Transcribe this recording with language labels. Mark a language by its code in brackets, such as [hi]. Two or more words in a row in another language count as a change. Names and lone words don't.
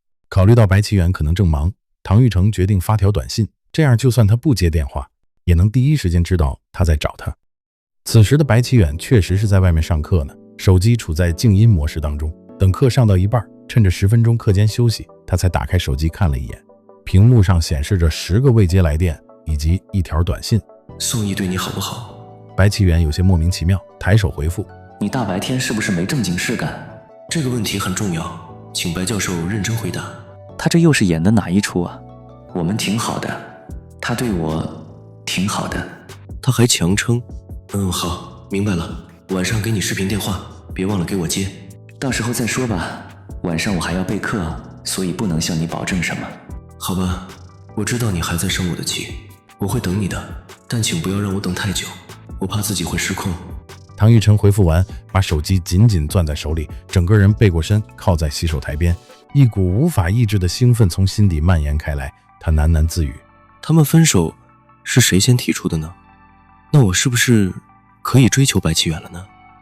[zh] 考慮到白起遠可能正忙，唐玉成決定發條短信，這樣就算他不接電話，也能第一時間知道他在找他。此時的白起遠確實是在外面上課呢，手機處在靜音模式當中。等課上到一半，趁着10分鐘課間休息，他才打開手機看了一眼，屏幕上顯示着10個未接來電以及1 條短信。宋毅对你好不好？白起遠有些莫名其妙，抬手回复： 你大白天是不是没正经事干？这个问题很重要，請白教授認真回答。他這又是演的哪一出啊？我們挺好的，他對我挺好的。他還強稱好，明白了，晚上給你視頻電話，別忘了給我接。到時候再說吧，晚上我還要備課，所以不能向你保證什麼。好吧，我知道你還在生我的氣，我會等你的，但請不要讓我等太久，我怕自己會失控。唐玉成回復完，把手機緊緊攥在手裡，整個人背過身，靠在洗手台邊，一股無法抑制的興奮從心底蔓延開來。他喃喃自語： 他們分手是誰先提出的呢？那我是不是可以追求白起遠了呢？